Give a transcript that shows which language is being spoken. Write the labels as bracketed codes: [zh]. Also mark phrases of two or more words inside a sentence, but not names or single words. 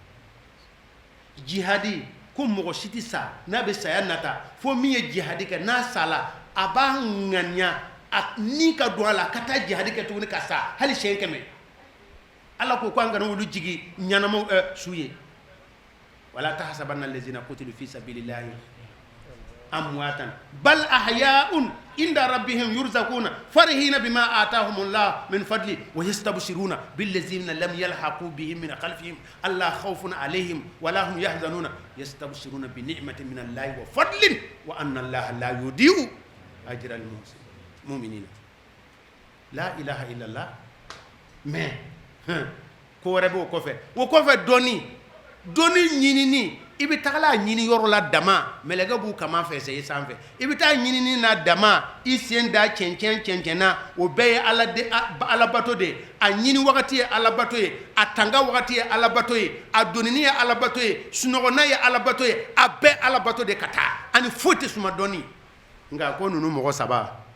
[bm] jihadi ko mɔgɔ si tɛ sa n'a bɛ saya nata fo min ye jihadi kɛ n'a sala a b'a ŋaniya ni ka don a la ka taa jihadi kɛ tuguni ka sa hali siɲɛ 100 ala ko an kana olu jigi ɲanamaw su ye [ar] ولا تحسبن الذين قتلوا في سبيل الله أمواتا بل أحياء عند ربهم يرزقون فرحين بما آتاهم الله من فضل ويستبشرون بالذين لم يلحقوا بهم من خلفهم ألا خوف عليهم ولا هم يحزنون يستبشرون بنعمة من الله وفضل وأن الله لا يضيع أجر المؤمنين لا إله إلا الله mais [bm] ko wɛrɛ bɛ o kɔfɛ dɔni ɲinini i bɛ tagala ɲini yɔrɔ la dama mɛlɛkɛ b'u kama fɛ sɛ i sanfɛ i bɛ taa ɲinini na dama i sen da cɛncɛn na o bɛɛ ye alabato de ye a ɲini wagati ye alabato ye a tanga wagati ye alabato ye a donini ye alabato ye sunɔgɔna ye alabato ye a bɛɛ alabato de ka taa ani foyi tɛ suma dɔni nka ko ninnu mɔgɔ saba